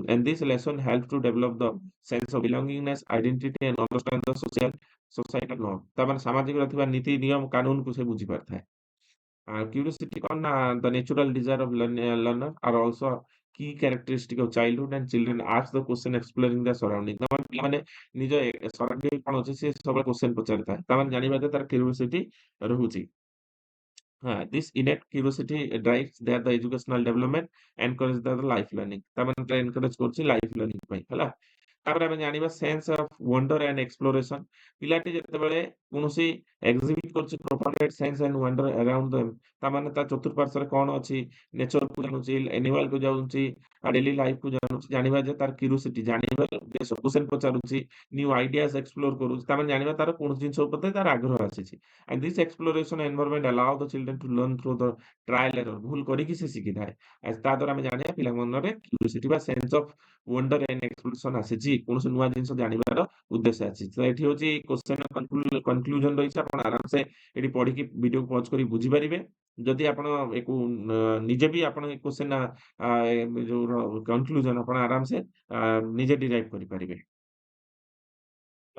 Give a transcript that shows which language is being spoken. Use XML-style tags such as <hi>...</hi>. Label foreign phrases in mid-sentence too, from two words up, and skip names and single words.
<en>And this lesson helps to develop the sense of belongingness, identity and understand the societal norm।</en> <or>ତାମାନେ ସାମାଜିକରେ ଥିବା ନୀତି ନିୟମ କାନୁନକୁ ସେ ବୁଝିପାରିଥାଏ।</or> <en>Curiosity</en> <or>କଣ ନା</or> <en>the natural desire of learner are also key characteristic of childhood and children ask the question exploring their surrounding।</en> <or>ତାମାନେ ପିଲାମାନେ ନିଜ ସରାଉଣ୍ଡିଂ କଣ ଅଛି ସେ ସବୁବେଳେ କ୍ୱେଶ୍ଚନ ପଚାରିଥାଏ। ତାମାନେ ଜାଣିବା ଯେ ତାର କ୍ୟୁରିଓସିଟି ରହୁଛି।</or> <en>this innate curiosity drives their the educational development, encourage their life learning।</en> <or>ତାମାନେ ଏଟା encourage କରୁଛି</or> <en>life learning</en> <or>ପାଇଁ ହେଲା। ତାପରେ ଆମେ ଜାଣିବା</or> <en>sense of wonder and exploration.</en> <or>ପିଲାଟି ଯେତେବେଳେ କୌଣସି ଏକ୍· କରୁଛି</or> <en>propagate sense and wonder around them.</en> <or>ତାମାନେ ତା ଚତୁଃପାର୍ଶ୍ୱରେ କଣ ଅଛି, ନେଚରକୁ ଜାଣୁଛି, ଆନିମାଲକୁ ଜାଣୁଛି,</or> <en>daily lifeକୁ</en> <or>ଜାଣୁଛି, ଜାଣିବା ଯେ ତାର କ୍ୟୁରିଓସିଟି ଜାଣିବା ଉଦ୍ଦେଶ୍ୟ, କ୍ୱେଶ୍ଚନ ପଚାରୁଛି,</or> <en>new ideas</en> <or>ଏକ୍ସପ୍ଲୋର କରୁଛି। ତାମାନେ ଜାଣିବା ତାର କୌଣସି ଜିନିଷ ଉପରେ ତାର ଆଗ୍ରହ ଆସିଛି।</or> <en>and this exploration environment allow the children to learn through the trial error।</en> <or>ଭୁଲ କରିକି ସେ ଶିଖିଥାଏ। ତା ଦ୍ୱାରା ଆମେ ଜାଣିବା ପିଲାଙ୍କ ମନରେ କ୍ୟୁରିଓସିଟି ବା</or> <en>sense of wonder and exploration</en> <or>ଆସିଛି, କୌଣସି ନୂଆ ଜିନିଷ ଜାଣିବାର ଉଦ୍ଦେଶ୍ୟ ଆସିଛି। ତ ଏଠି ହଉଛି</or> <en>question conclusion</en> <or>ରହିଛି। ଆପଣ ଆରାମସେ ଏଠି ପଢିକି</or> <en>video pause</en> <or>କରି ବୁଝିପାରିବେ। ଯଦି ଆପଣ ଏକୁ ନିଜେ ବି ଆପଣ ଏ କ୍ୱେଶ୍ଚନ ଯୋଉ କନକ୍ଲୁଜନ ଆପଣ ଆରାମସେ ନିଜେ ଡିରାଇଭ କରିପାରିବେ।</or>